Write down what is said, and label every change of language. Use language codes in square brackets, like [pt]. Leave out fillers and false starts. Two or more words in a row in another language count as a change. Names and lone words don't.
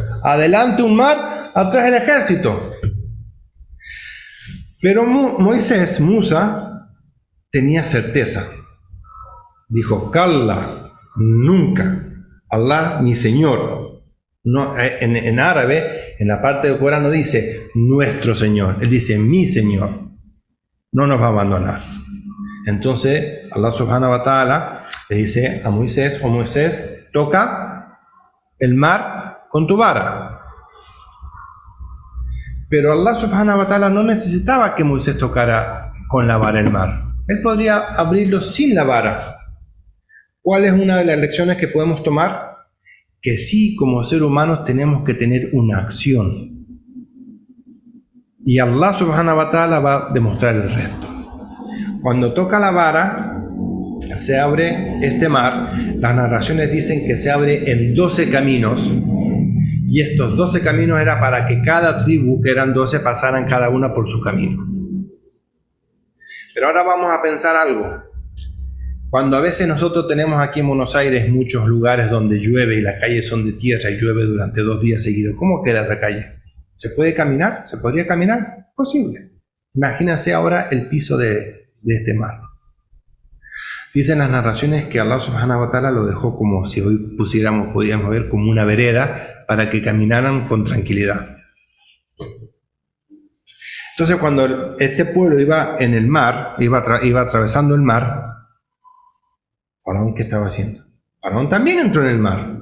[es] Adelante un mar, atrás el ejército. Pero Musa tenía certeza. Dijo: Kalla, nunca. Allah, mi Señor. No, en árabe, en la parte del Corán no dice nuestro Señor, él dice mi Señor. No nos va a abandonar. Entonces [ar] الله سبحانه وتعالى [es] le dice a Moisés: oh Moisés, toca el mar con tu vara. Pero [ar] الله سبحانه وتعالى [es] no necesitaba que Moisés tocara con la vara el mar. Él podría abrirlo sin la vara. ¿Cuál es una de las lecciones que podemos tomar? Que sí, como seres humanos tenemos que tener una acción. Y [ar] الله سبحانه وتعالى [es] va a demostrar el resto. Cuando toca la vara, se abre este mar. Las narraciones dicen que se abre en 12 caminos, y estos 12 caminos era para que cada tribu, que eran 12, pasaran cada una por su camino. Pero ahora vamos a pensar algo. Cuando a veces nosotros tenemos aquí en Buenos Aires muchos lugares donde llueve y las calles son de tierra y llueve durante 2 días seguidos, ¿cómo queda esa calle? ¿Se puede caminar? ¿Se podría caminar? Posible. Imagínense ahora el piso de este mar. Dicen las narraciones que [ar] الله سبحانه وتعالى [es] lo dejó como si hoy podíamos ver como una vereda para que caminaran con tranquilidad. Entonces cuando este pueblo iba en el mar, iba atravesando el mar, Faraón, ¿qué estaba haciendo? Faraón también entró en el mar.